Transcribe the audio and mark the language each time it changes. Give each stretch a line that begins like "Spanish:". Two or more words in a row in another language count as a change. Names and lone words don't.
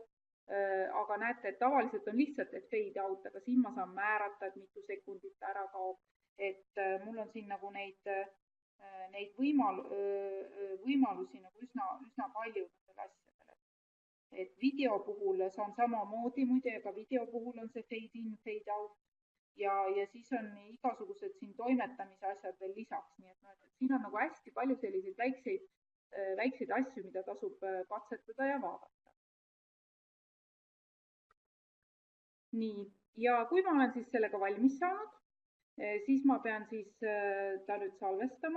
Estonian: Aga näete, et tavaliselt on lihtsalt, et
English: fade out,
Estonian: aga siin ma saan määrata, et mitu sekundit ära kaob. Et mul on siin nagu neid võimalusi nagu üsna palju nendele asjadele. Et video puhul saan samamoodi, muide, ka video puhul on see
English: fade in, fade out.
Estonian: Ja siis on igasugused siin toimetamise asjad veel lisaks. Nii et siin on nagu hästi palju selliseid väikseid asju, mida tasub katsetada ja vaadata. Nii, ja kui ma olen siis sellega valmis saanud, siis ma pean siis ta nüüd salvestama.